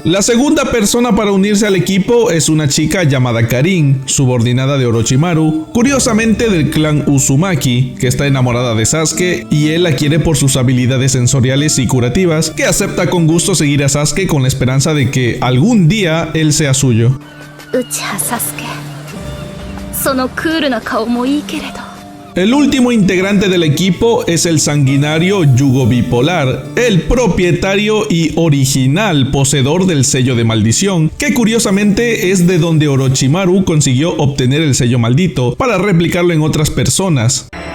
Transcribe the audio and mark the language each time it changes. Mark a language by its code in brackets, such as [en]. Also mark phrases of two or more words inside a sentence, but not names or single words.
[es] La segunda persona para unirse al equipo es una chica llamada Karin, subordinada de Orochimaru, curiosamente del clan Uzumaki, que está enamorada de Sasuke y él la quiere por sus habilidades sensoriales y curativas, que acepta con gusto seguir a Sasuke con la esperanza de que algún día él sea suyo. [ja] Uchiha Sasuke, そのクールな顔もいいけれど [es] El último integrante del equipo es el sanguinario Yugo Bipolar, el propietario y original poseedor del sello de maldición, que curiosamente es de donde Orochimaru consiguió obtener el sello maldito para replicarlo en otras personas.